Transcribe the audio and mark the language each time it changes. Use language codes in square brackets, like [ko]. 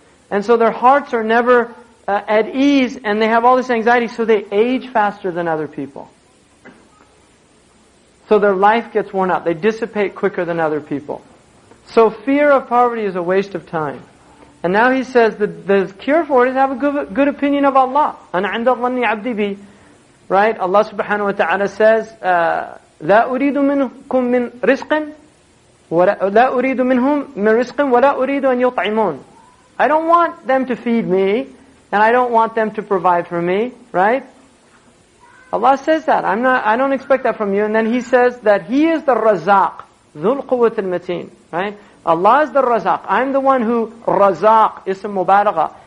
[en] And so their hearts are never at ease, and they have all this anxiety, so they age faster than other people. So their life gets worn out. They dissipate quicker than other people. So fear of poverty is a waste of time. And now he says that the cure for it is have a good opinion of Allah. [ar] أَنَا عِنْدَ الظَّنِّ عَبْدِي بِي. [en] Right? Allah subhanahu wa ta'ala says, [ar] لَا أُرِيدُ مِنْكُمْ مِنْ رِزْقٍ لَا أُرِيدُ مِنْهُمْ مِنْ رِزْقٍ وَلَا أُرِيدُ أَنْ يُطْعِمُونَ. [en] I don't want them to feed me, and I don't want them to provide for me. Right? Allah says that. I don't expect that from you. And then He says that He is the Razaq, [ar] ذُو الْقُوَّةِ الْمَتِينَ. [en] Right? Allah is the Razaq. I'm the one who, Razaq, ism mubalagha.